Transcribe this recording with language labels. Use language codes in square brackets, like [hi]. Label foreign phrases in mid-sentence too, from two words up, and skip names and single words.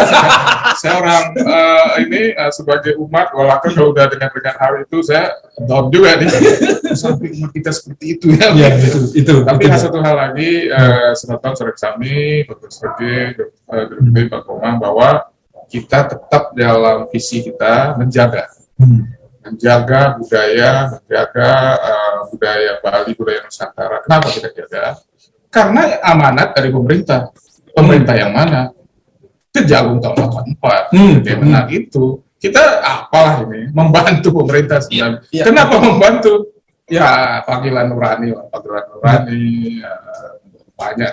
[id] Saya orang ini sebagai umat, walaupun kalau udah dengan hal itu saya down juga nih. Sampai umat kita seperti itu ya. Itu. Tapi satu hal lagi, [ban] Semeton Saransami, [id] Dr. Sergei, Dr. Pak Komang, bahwa kita tetap dalam visi kita menjaga budaya, budaya Bali, budaya Nusantara. Kenapa kita jaga? Karena amanat dari pemerintah. Pemerintah yang mana? Kejagung tahun 84. Bagaimana itu? Kita apalah ini? Membantu pemerintah sebenarnya. Kenapa membantu? Ya, panggilan nurani. Banyak